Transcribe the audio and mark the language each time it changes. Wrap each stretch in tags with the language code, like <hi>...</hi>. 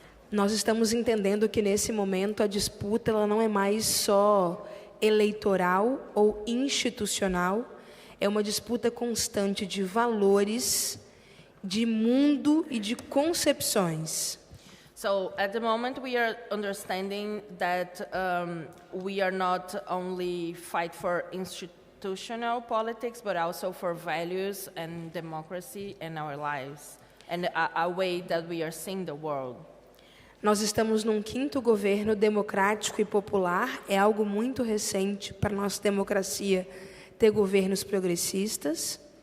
<pt>Nós estamos entendendo que nesse momento a disputa ela não é mais só eleitoral ou institucional, é uma disputa constante de valores, de mundo e de concepções.</pt> <en>So at the moment we are understanding that we are not only fight for institutional politics, but also for values and democracy in our lives, and a way that we are seeing the world.</en> <pt>Nós estamos num quinto governo democrático e popular, é algo muito recente para a nossa democracia ter governos progressistas.</pt>